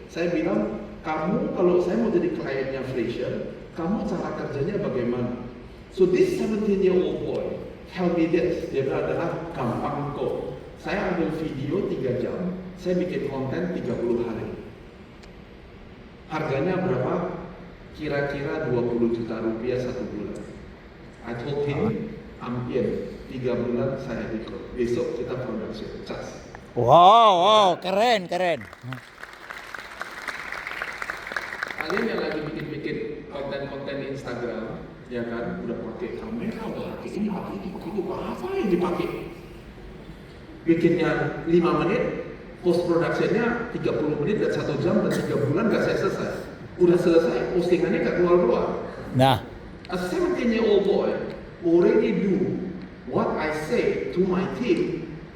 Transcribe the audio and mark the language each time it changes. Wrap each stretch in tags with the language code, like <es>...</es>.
<id>Saya bilang, kamu kalau saya mau jadi kliennya Frasier, kamu cara kerjanya bagaimana?</id> <en>So this 17-year-old boy tell me this.</en> <id>Dia bilang adalah gampang kok. Saya ambil video 3 jam, saya bikin konten 30 hari. Harganya berapa? Kira-kira 20 juta rupiah 1 bulan.</id> <en>I told him, I'm in.</en> <id>3 bulan saya ikut. Besok kita production. Cas. Wow, keren. Kalian yang lagi bikin konten-konten Instagram, ya kan, udah pakai kamera, udah pakai ini, apa yang dipakai? Bikinnya 5 menit, post productionnya 30 menit dan 1 jam dan 3 bulan gak selesai. Udah selesai, postingannya gak keluar. Nah,</id> <en>A 17-year-old boy already do what I say to my team.</en>